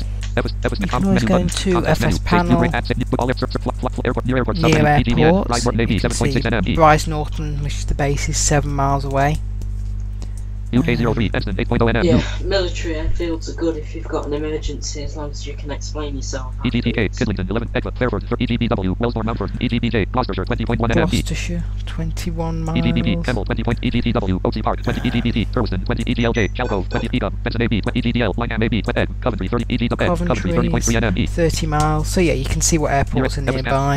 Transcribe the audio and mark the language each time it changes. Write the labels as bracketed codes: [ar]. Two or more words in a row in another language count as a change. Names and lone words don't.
[en] You can always go into FS panel near airport. See Bryce Norton, which is the base, is 7 miles away. UK03 Edson 8.0 NF. Yeah, military airfields are good if you've got an emergency, as long as you can explain yourself. EGTK, Kidlington 11, Edgewood, Fairford, EGBW, Wellsmore, Mountford, EGBJ, Gloucestershire 20.1 NF. Gloucestershire, 21 miles. EGBB, Kemmel 20. EGTW, OC Park 20. EGBT, Turleston 20. EGLJ, Chalcove 20. EGUM, Benson AB 20. EGDL, Lingham AB 20. Coventry 30. EG Coventry 30.3 NME. 30 miles. So yeah, you can see what airports are nearby.